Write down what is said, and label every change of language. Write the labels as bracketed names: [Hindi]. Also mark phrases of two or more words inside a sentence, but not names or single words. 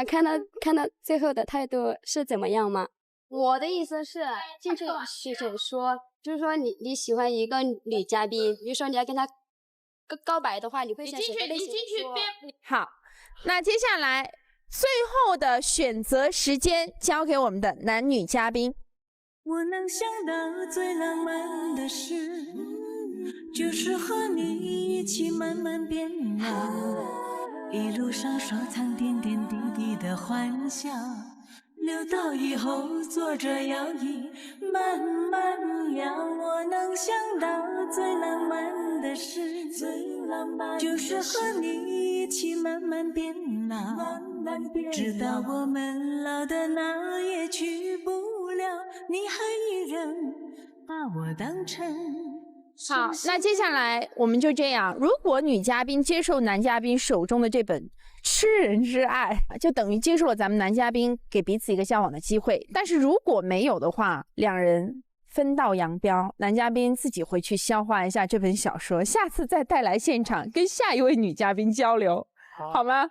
[Chinese] 看他最後的態度是怎麼樣嗎？我的意思是進去選說，就是說你喜歡一個女嘉賓，比如說你要跟她告白的話，你會選什麼類型？你進去別。好，那接下來最後的選擇時間交給我們的男女嘉賓。我能想到最浪漫的事，就是和你一起慢慢變老，一路上收藏點點滴滴的歡笑，留到以後坐着搖椅慢慢聊。我能想到最浪漫的事，就是和你一起慢慢變老，直到我們老的哪也去不了，你還依然把我當成。好，那接下來我們就這樣，如果女嘉賓接受男嘉賓手中的這本《吃人之愛》，就等於接受了咱們男嘉賓給彼此一個交往的機會。但是如果沒有的話，兩人分道揚鑣，男嘉賓自己回去消化一下這本小說，下次再帶來現場跟下一位女嘉賓交流，好嗎？